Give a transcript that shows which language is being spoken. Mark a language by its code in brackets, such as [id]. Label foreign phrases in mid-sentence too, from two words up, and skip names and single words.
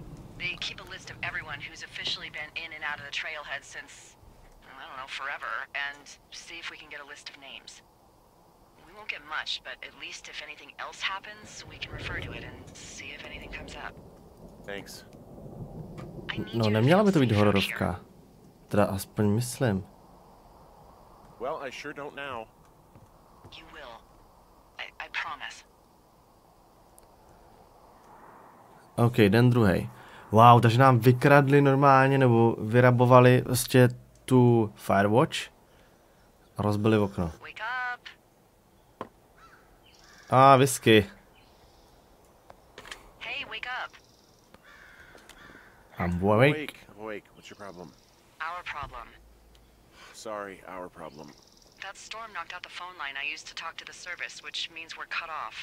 [en] They keep a list of everyone who's officially been in and out of the trailhead since, I don't know, forever, and see if we can get a list of names. We won't get much, but at least if anything else happens, we can refer to it and see if anything comes up. Thanks. I need [cs] No, [en] you to [cs] neměla [en] feel [cs] by to být [en] safe out here. [cs] hororovka. Teda aspoň myslím. [en] Well, I sure don't now. You will. I promise. [cs] OK, den druhý. Wow, takže nám vykradli normálně, nebo vyrabovali vlastně tu Firewatch a rozbili okno. [en] Wake up. A whisky. Hey, wake up. I'm awake. Awake. What's your problem? Our problem. Sorry, our problem. That storm knocked out the phone line I used to talk to the service, which means we're cut off.